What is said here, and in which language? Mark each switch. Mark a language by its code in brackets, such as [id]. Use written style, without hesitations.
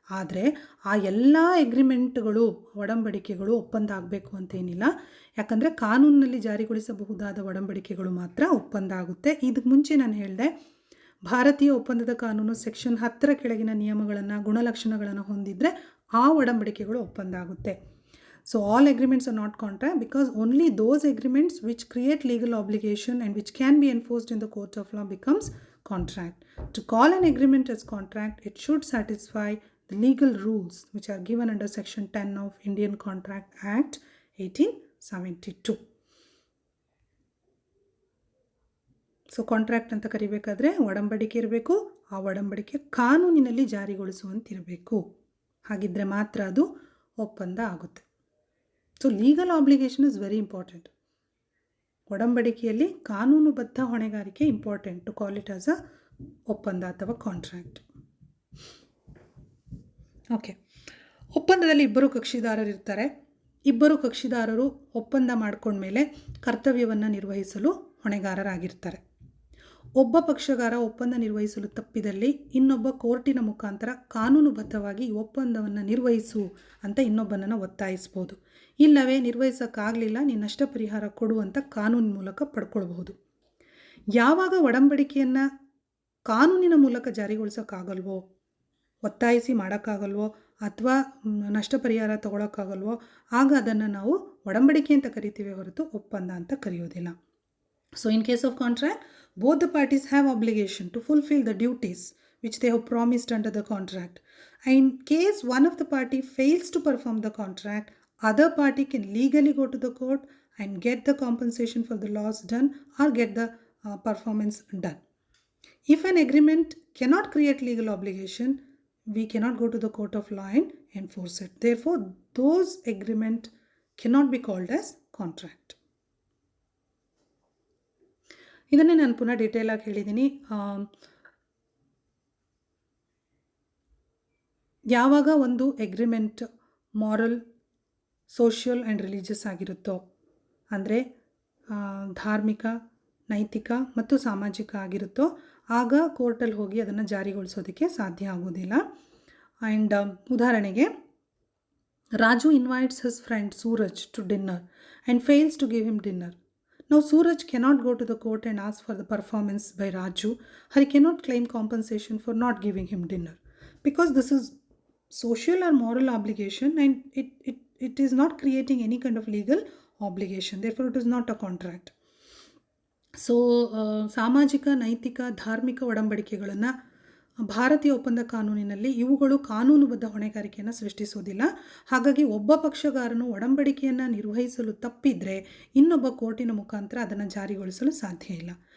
[kn] ಆದರೆ ಆ ಎಲ್ಲ ಎಗ್ರಿಮೆಂಟ್ಗಳು, ಒಡಂಬಡಿಕೆಗಳು ಒಪ್ಪಂದ ಆಗಬೇಕು ಅಂತೇನಿಲ್ಲ. ಯಾಕಂದರೆ ಕಾನೂನಿನಲ್ಲಿ ಜಾರಿಗೊಳಿಸಬಹುದಾದ ಒಡಂಬಡಿಕೆಗಳು ಮಾತ್ರ ಒಪ್ಪಂದ ಆಗುತ್ತೆ. ಇದಕ್ಕೆ ಮುಂಚೆ ನಾನು ಹೇಳಿದೆ, ಭಾರತೀಯ ಒಪ್ಪಂದದ ಕಾನೂನು ಸೆಕ್ಷನ್ 10 ಕೆಳಗಿನ ನಿಯಮಗಳನ್ನು, ಗುಣಲಕ್ಷಣಗಳನ್ನು ಹೊಂದಿದರೆ ಆ ಒಡಂಬಡಿಕೆಗಳು ಒಪ್ಪಂದ ಆಗುತ್ತೆ. [en] So all agreements are not contract because only those agreements which create legal obligation and which can be enforced in the court of law becomes contract. To call an agreement as contract, it should satisfy the legal rules which are given under section 10 of Indian Contract Act 1872. [kn] So contract ಅಂತ ಕರಿಬೇಕಾದ್ರೆ ಒಡಂಬಡಿಕೆ ಇರಬೇಕು, ಆ ಒಡಂಬಡಿಕೆ ಕಾನೂನಿನಲ್ಲಿ ಜಾರಿಗೊಳಿಸುವಂತಿರಬೇಕು. ಹಾಗಿದ್ದರೆ ಮಾತ್ರ ಅದು ಒಪ್ಪಂದ ಆಗುತ್ತೆ. [en] So legal obligation is very important. [kn] ಒಡಂಬಡಿಕೆಯಲ್ಲಿ ಕಾನೂನುಬದ್ಧ ಹೊಣೆಗಾರಿಕೆ [en] important to call it as a [kn] ಒಪ್ಪಂದ ಅಥವಾ [en] Contract. Okay, [kn] ಒಪ್ಪಂದದಲ್ಲಿ ಇಬ್ಬರು ಕಕ್ಷಿದಾರರಿರ್ತಾರೆ. ಇಬ್ಬರು ಕಕ್ಷಿದಾರರು ಒಪ್ಪಂದ ಮಾಡಿಕೊಂಡ್ಮೇಲೆ ಕರ್ತವ್ಯವನ್ನು ನಿರ್ವಹಿಸಲು ಹೊಣೆಗಾರರಾಗಿರ್ತಾರೆ. ಒಬ್ಬ ಪಕ್ಷಗಾರ ಒಪ್ಪಂದ ನಿರ್ವಹಿಸಲು ತಪ್ಪಿದಲ್ಲಿ ಇನ್ನೊಬ್ಬ ಕೋರ್ಟಿನ ಮುಖಾಂತರ ಕಾನೂನುಬದ್ಧವಾಗಿ ಈ ಒಪ್ಪಂದವನ್ನು ನಿರ್ವಹಿಸು ಅಂತ ಇನ್ನೊಬ್ಬನನ್ನು ಒತ್ತಾಯಿಸ್ಬೋದು. ಇಲ್ಲವೇ ನಿರ್ವಹಿಸೋಕ್ಕಾಗಲಿಲ್ಲ, ನೀನು ನಷ್ಟ ಪರಿಹಾರ ಕೊಡು ಅಂತ ಕಾನೂನಿನ ಮೂಲಕ ಪಡ್ಕೊಳ್ಬಹುದು. ಯಾವಾಗ ಒಡಂಬಡಿಕೆಯನ್ನು ಕಾನೂನಿನ ಮೂಲಕ ಜಾರಿಗೊಳಿಸೋಕ್ಕಾಗಲ್ವೋ, ಒತ್ತಾಯಿಸಿ ಮಾಡೋಕ್ಕಾಗಲ್ವೋ ಅಥವಾ ನಷ್ಟ ಪರಿಹಾರ ತಗೊಳ್ಳೋಕ್ಕಾಗಲ್ವೋ ಆಗ ಅದನ್ನು ನಾವು ಒಡಂಬಡಿಕೆ ಅಂತ ಕರಿತೀವಿ ಹೊರತು ಒಪ್ಪಂದ ಅಂತ ಕರೆಯೋದಿಲ್ಲ. [en] So in case of contract, both the parties have obligation to fulfill the duties which they have promised under the contract. In case one of the party fails to perform the contract, other party can legally go to the court and get the compensation for the loss done or get the performance done. If an agreement cannot create legal obligation, we cannot go to the court of law and enforce it. Therefore, those agreement cannot be called as contract. [kn] ಇದನ್ನೇ ನಾನು ಪುನಃ ಡೀಟೇಲಾಗಿ ಹೇಳಿದ್ದೀನಿ. ಯಾವಾಗ ಒಂದು agreement [en] moral, social and religious [kn] ಆಗಿರುತ್ತೋ, ಅಂದರೆ ಧಾರ್ಮಿಕ, ನೈತಿಕ ಮತ್ತು ಸಾಮಾಜಿಕ ಆಗಿರುತ್ತೋ ಆಗ ಕೋರ್ಟಲ್ಲಿ ಹೋಗಿ ಅದನ್ನು ಜಾರಿಗೊಳಿಸೋದಕ್ಕೆ ಸಾಧ್ಯ ಆಗೋದಿಲ್ಲ. [en] And ಉದಾಹರಣೆಗೆ, Raju invites his friend Suraj to dinner and fails to give him dinner. Now Suraj cannot go to the court and ask for the performance by Raju, or he cannot claim compensation for not giving him dinner, because this is social or moral obligation and it is not creating any kind of legal obligation. Therefore, it is not a contract. [kn] So ಸಾಮಾಜಿಕ, ನೈತಿಕ, ಧಾರ್ಮಿಕ ಒಡಂಬಡಿಕೆಗಳನ್ನು ಭಾರತೀಯ ಒಪ್ಪಂದ ಕಾನೂನಿನಲ್ಲಿ ಇವುಗಳು ಕಾನೂನುಬದ್ಧ ಹೊಣೆಗಾರಿಕೆಯನ್ನು ಸೃಷ್ಟಿಸುವುದಿಲ್ಲ. ಹಾಗಾಗಿ ಒಬ್ಬ ಪಕ್ಷಗಾರನು ಒಡಂಬಡಿಕೆಯನ್ನು ನಿರ್ವಹಿಸಲು ತಪ್ಪಿದರೆ ಇನ್ನೊಬ್ಬ ಕೋರ್ಟಿನ ಮುಖಾಂತರ ಅದನ್ನು ಜಾರಿಗೊಳಿಸಲು ಸಾಧ್ಯ ಇಲ್ಲ.